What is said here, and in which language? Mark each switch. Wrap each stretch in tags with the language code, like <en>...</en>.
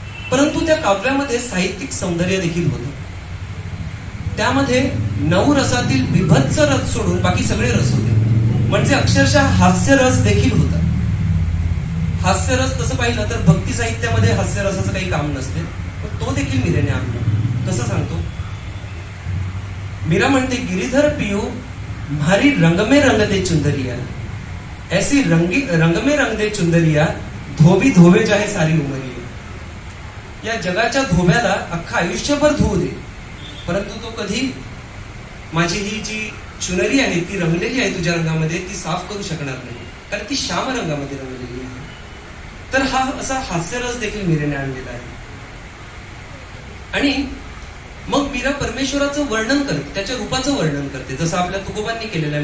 <mr>परंतु त्या काव्यामध्ये साहित्यिक सौंदर्य देखील होतं. त्यामध्ये 9 रसातील बिभत्स रस सोडून बाकी सगळे रस होते. म्हणजे अक्षरशः हास्यरस देखील होता. हास्यरस तसं पाहिलं तर भक्ती साहित्यामध्ये हास्यरसाचं काही काम नसते, पण तो देखील मीरेने आणला. कसं सांगतो? मीरा म्हणते,</mr> <hi>गिरीधर पियू म्हारी रंग में रंग दे चुंदरिया, ऐसी रंग में रंग दे चुंदरिया, धोबी धोवे जाहे सारी उमरिया.</hi> <mr>या जगाच्या धोब्याला अख्खा आयुष्यभर धुवू दे, परंतु तो कधी माझी ही जी चुनरी आहे ती रंगलेली आहे तुझ्या रंगामध्ये ती साफ करू शकणार नाही, कारण ती श्याम रंगामध्ये रंगलेली आहे. तर हा असा हास्यरस देखील मीरेने आणलेला आहे. आणि मग मीरा परमेश्वराचं वर्णन करते, त्याच्या रूपाचं वर्णन करते, जसं आपल्या तुकोबांनी केलेलं आहे.</mr>